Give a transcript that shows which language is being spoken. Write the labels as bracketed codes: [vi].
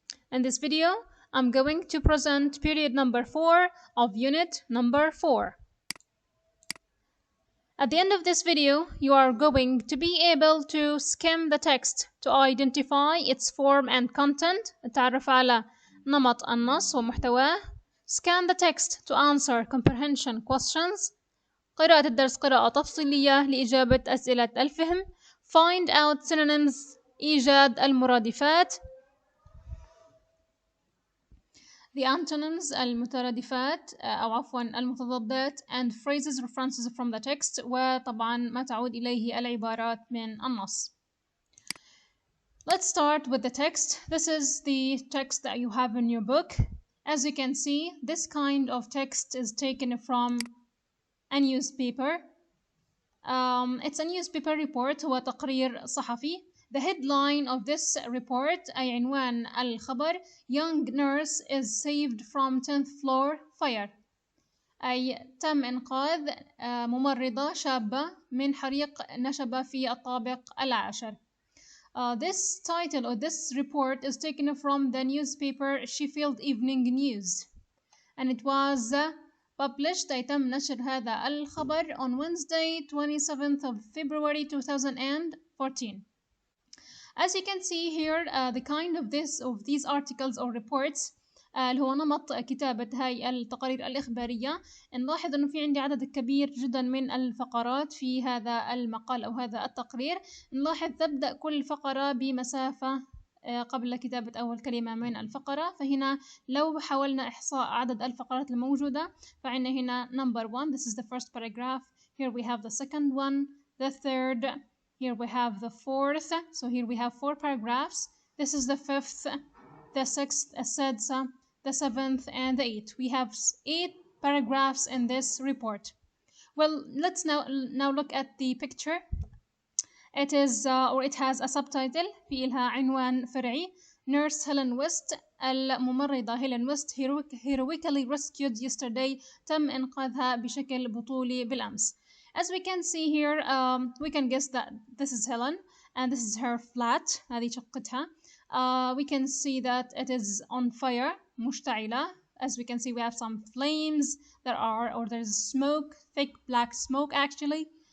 [en] In this video, I'm going to present period number 4 of unit number 4. At the end of this video, you are going to be able to skim the text to identify its form and content. [ar] التعرف على نمط النص ومحتواه. [en] Scan the text to answer comprehension questions. [ar] قراءة الدرس قراءة تفصيلية لإجابة أسئلة الفهم. [en] Find out synonyms [ar] إيجاد المرادفات. [en] The antonyms [ar] المترادفات أو عفوا المتضادات [en] and phrases references from the text [ar] وطبعا ما تعود إليه العبارات من النص. [en] Let's start with the text. This is the text that you have in your book. As you can see, this kind of text is taken from a newspaper. It's a newspaper report. [ar] هو تقرير صحفي. [en] The headline of this report [ar] أي عنوان الخبر [en] Young nurse is saved from 10th floor fire. [ar] أي تم إنقاذ ممرضة شابة من حريق نشب في الطابق العاشر. [en] This title or this report is taken from the newspaper Sheffield Evening News and it was published [ar] أي تم نشر هذا الخبر [en] on Wednesday 27th of February 2014. As you can see here, the kind of these articles or reports [ar] اللي هو نمط كتابة هاي التقارير الإخبارية. نلاحظ إنه في عندي عدد كبير جدا من الفقرات في هذا المقال أو هذا التقرير. نلاحظ تبدأ كل فقرة بمسافة قبل كتابة أول كلمة من الفقرة. فهنا لو حاولنا إحصاء عدد الفقرات الموجودة فعندنا هنا number 1. [en] This is the first paragraph. Here we have the second one, the third. Here we have the fourth. So here we have 4 paragraphs. This is the fifth, the sixth, the [ar] السادسة, [en] the seventh, and the eighth. We have 8 paragraphs in this report. Well, let's now look at the picture. It is or it has a subtitle. [ar] في إلها عنوان فرعي. [en] Nurse Helen West [ar] الممرضة هيلين ويست [en] heroically rescued yesterday. [ar] تم إنقاذها بشكل بطولي بالأمس. [en] As we can see here, we can guess that this is Helen and this is her flat. [ar] هذه شقتها. [en] We can see that it is on fire. [ar] مشتعلة. [en] As we can see, we have some flames. There's smoke, thick black smoke actually.